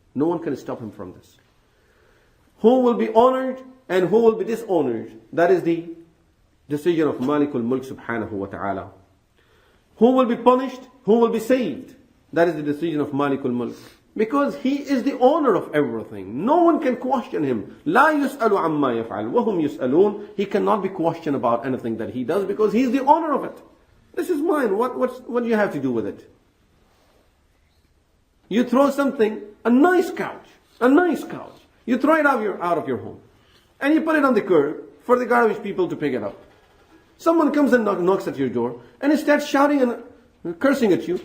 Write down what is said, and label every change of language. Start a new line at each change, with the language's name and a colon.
English: No one can stop Him from this. Who will be honored and who will be dishonored. That is the decision of Malikul Mulk subhanahu wa ta'ala. Who will be punished, who will be saved. That is the decision of Malikul Mulk. Because He is the owner of everything. No one can question Him.
Arabic: لا يسأل عما يفعل وهم يسألون.
English: He cannot be questioned about anything that He does because He is the owner of it. This is mine. What do you have to do with it? You throw something, a nice couch. You throw it out of your home. And you put it on the curb for the garbage people to pick it up. Someone comes and knocks at your door and he starts shouting and cursing at you.